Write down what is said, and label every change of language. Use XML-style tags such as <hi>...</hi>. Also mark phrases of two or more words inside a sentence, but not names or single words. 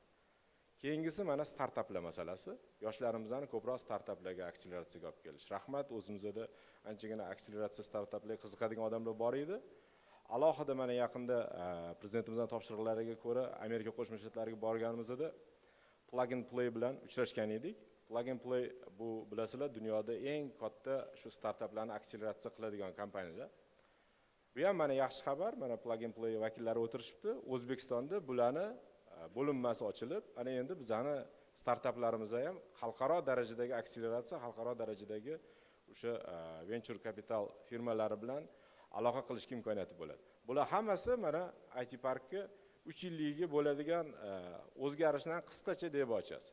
<uz>Keyingisi mana startaplar masalasi. Yoshlarimizni ko'proq startaplarga akseleratsiyaga olib kelish. Rahmat, o'zimizda anchagina akseleratsiya startaplarga qiziqadigan odamlar bor edi. Alohida mana yaqinda prezidentimizning topshiriqlariga ko'ra Amerika Qo'shma Shtatlariga borganimizda plug and play bilan uchrashgan edik. Plug and play bu bilasizlar dunyoda eng katta shu startaplarni akseleratsiya qiladigan kompaniyalar. Bu ham mana yaxshi xabar, mana plug and play vakillari o'tirishibdi. O'zbekistonda bularni bo'linmasi ochilib, ana endi bizning startaplarimiz ham xalqaro darajadagi akseleratsiya, xalqaro darajadagi o'sha</uz> <en>venture capital</en> <uz>firmalari bilan aloqa qilishga imkoniyati bo'ladi. Bular hammasi mana IT parkka 3 yilligiga bo'ladigan o'zgarishlarni qisqacha deb ochasiz.</uz>